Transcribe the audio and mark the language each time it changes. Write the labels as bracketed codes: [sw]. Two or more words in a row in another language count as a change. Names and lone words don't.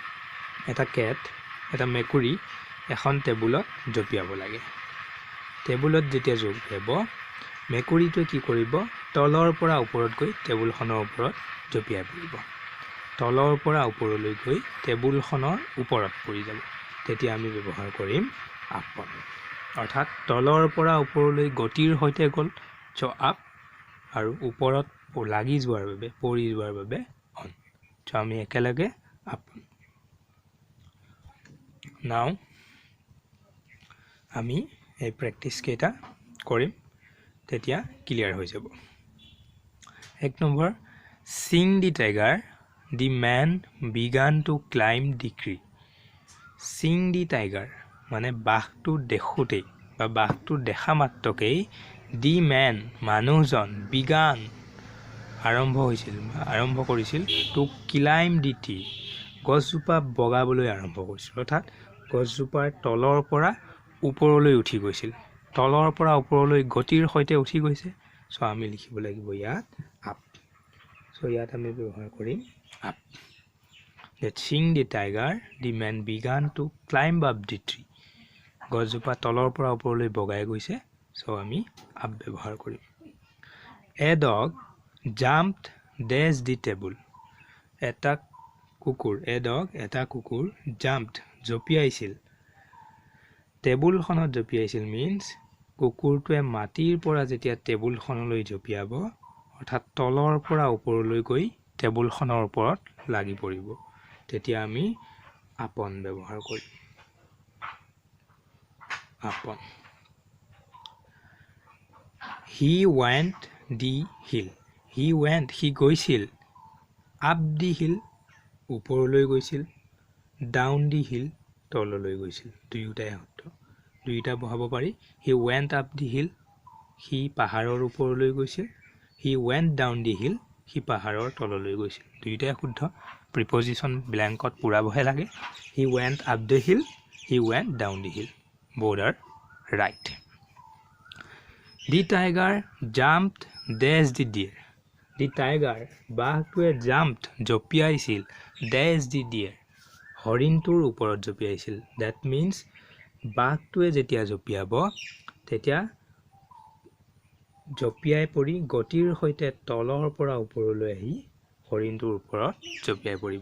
[as] এটা মেকুৰী এখন টেবুলত জঁপিয়াব লাগে টেবুলত যেতিয়া জঁপিয়াব মেকুৰীটোৱে কি কৰিব তলৰ পৰা ওপৰত গৈ টেবুলখনৰ ওপৰত জঁপিয়াই পৰিব তলৰ পৰা ওপৰলৈ গৈ টেবুলখনৰ ওপৰত পৰি যাব তেতিয়া আমি ব্যৱহাৰ কৰিম আপন অৰ্থাৎ তলৰ পৰা ওপৰলৈ গতিৰ সৈতে গ'ল [en] so up [as] আৰু ওপৰত লাগি যোৱাৰ বাবে পৰি যোৱাৰ বাবে [en] on so' [as] আমি একেলগে আপন নাও আমি এই প্ৰেক্টিছ কেইটা কৰিম তেতিয়া ক্লিয়াৰ হৈ যাব 1 নম্বৰ [en] Seeing the tiger, the man began to climb the tree. Seeing the tiger [as] মানে বাঘটো দেখোঁতেই বা বাঘটো দেখা মাত্ৰকেই [en] the man [as] মানুহজন began আৰম্ভ কৰিছিল [en] to climb the tree [as] গছজোপা বগাবলৈ আৰম্ভ কৰিছিল অৰ্থাৎ গছজোপাৰ তলৰ পৰা ওপৰলৈ উঠি গৈছিল তলৰ পৰা ওপৰলৈ গতিৰ সৈতে উঠি গৈছে চ' আমি লিখিব লাগিব ইয়াত [en] up so' [as] ইয়াত আমি ব্যৱহাৰ কৰিম আপ [en] that seeing the tiger the man began to climb up the tree [as] গছজোপা তলৰ পৰা ওপৰলৈ বগাই গৈছে চ' আমি আপ ব্যৱহাৰ কৰিম [en] a dog jumped dash the table [as] এটা কুকুৰ jumped জঁপিয়াইছিল টেবুলখনত জঁপিয়াইছিল means কুকুৰটোৱে মাটিৰ পৰা যেতিয়া টেবুলখনলৈ জঁপিয়াব অৰ্থাৎ তলৰ পৰা ওপৰলৈ গৈ টেবুলখনৰ ওপৰত লাগি পৰিব তেতিয়া আমি আপন ব্যৱহাৰ কৰিম আপন [en] he went the hill he গৈছিল up the hill [as] ওপৰলৈ গৈছিল [en] down the hill [as] তললৈ গৈছিল দুইটা বহাব [en] পাৰি he went up the hill he [as] পাহাৰৰ ওপৰলৈ গৈছিল [en] he went down the hill he [as] পাহাৰৰ তললৈ গৈছিল দুইটাই শুদ্ধ প্ৰিপজিশন ব্ল্যাঙ্কত পুৰাবহে লাগে [en] he went up the hill he went down the hill both are right the tiger jumped dash the deer the tiger, [as] বাঘটোৱে জাম্পড, জঁপিয়াইছিল, [en] dash the deer, [as] হৰিণটোৰ ওপৰত জঁপিয়াইছিল। [en] that means [as] বাঘটোৱে যেতিয়া জঁপিয়াব তেতিয়া জঁপিয়াই পৰি গতিৰ সৈতে তলৰ পৰা ওপৰলৈ আহি হৰিণটোৰ ওপৰত জঁপিয়াই পৰিব।